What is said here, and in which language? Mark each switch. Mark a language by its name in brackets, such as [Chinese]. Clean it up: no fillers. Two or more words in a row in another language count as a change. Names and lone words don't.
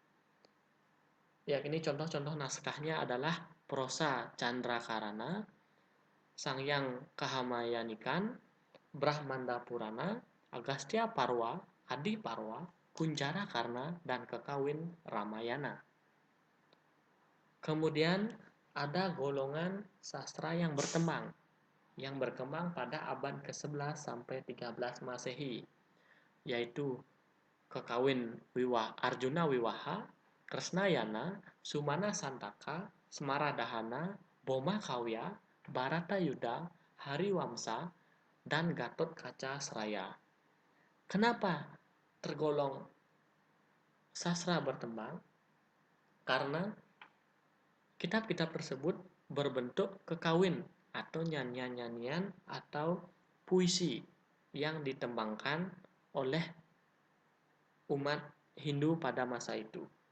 [Indonesian] Yakni contoh-contoh naskahnya adalah prosa Candrakarana, Sangyang Kahamayanikan, Brahmanda Purana, Agastya Parwa, Adi Parwa, Kunjara Karna, dan Kekawin Ramayana. Kemudian ada golongan sastra yang berkembang pada abad ke-11 sampai 13 Masehi, yaitu Kekawin Arjuna Wiwaha, Kresnayana, Sumana Santaka, Semaradahana, Boma Kawya, Baratayuda, Hariwamsa, dan Gatot Kaca Seraya. Kenapa tergolong sastra berkembang? Karena kitab-kitab tersebut berbentuk kekawin atau nyanyian-nyanyian atau puisi yang ditembangkan oleh umat Hindu pada masa itu.